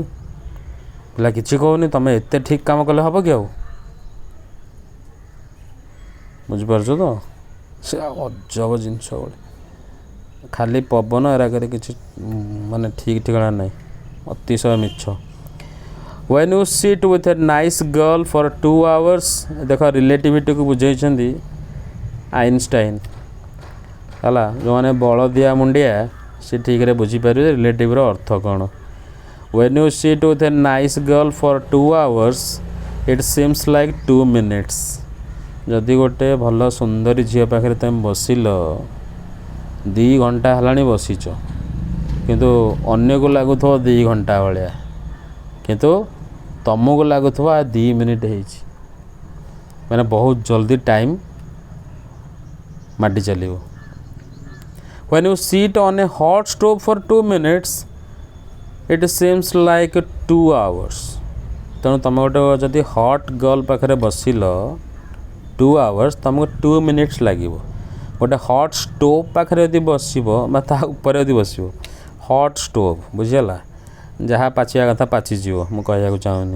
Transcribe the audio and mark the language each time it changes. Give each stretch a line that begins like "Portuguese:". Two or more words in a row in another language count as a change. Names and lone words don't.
Odia: ପିଲା କିଛି କହୁନି, ତମେ ଏତେ ଠିକ୍ କାମ କଲେ ହେବ କି ଆଉ? ବୁଝିପାରୁଛ ତ? ସେ ଅଜବ ଜିନିଷ ଗୋଟେ, ଖାଲି ପବନ ଏରାକରେ କିଛି ମାନେ ଠିକ୍ ଠିକଣା ନାହିଁ, ଅତିଶୟ ମିଛ।
English: When you sit with a nice girl for 2 hours,
Odia: ଦେଖ ରିଲେଟିଭିଟିକୁ ବୁଝେଇଛନ୍ତି ଆଇନଷ୍ଟାଇନ୍ ହେଲା। ଯେଉଁମାନେ ବଳଦିଆ ମୁଣ୍ଡିଆ ସେ ଠିକ୍ରେ ବୁଝିପାରିବେ ରିଲେଟିଭ୍ର ଅର୍ଥ କ'ଣ।
English: When you sit with a nice girl for 2 hours, it seems like 2 minutes.
Odia: ଯଦି ଗୋଟେ ଭଲ ସୁନ୍ଦରୀ ଝିଅ ପାଖରେ ତୁମେ ବସିଲ, 2 ଘଣ୍ଟା ହେଲାଣି ବସିଛ, କିନ୍ତୁ ଅନ୍ୟକୁ ଲାଗୁଥିବ 2 ଘଣ୍ଟା ଭଳିଆ, କିନ୍ତୁ ତମକୁ ଲାଗୁଥିବ 2 ମିନିଟ୍ ହେଇଛି। ମାନେ ବହୁତ ଜଲ୍ଦି ଟାଇମ୍ ମାଡ଼ି ଚାଲିବ।
English: When you sit on a hot stove for 2 minutes, it seems like 2 hours.
Odia: ତେଣୁ ତୁମେ ଗୋଟେ ଯଦି
English: hot girl
Odia: ପାଖରେ ବସିଲ 2 hours, ତୁମକୁ 2 minutes ଲାଗିବ। ଗୋଟେ
English: hot stove
Odia: ପାଖରେ ଯଦି ବସିବ ବା ତା ଉପରେ ଯଦି ବସିବ,
English: hot stove
Odia: ବୁଝିଗଲା, ଯାହା ପାଚିବା କଥା ପାଚିଯିବ, ମୁଁ କହିବାକୁ ଚାହୁଁନି।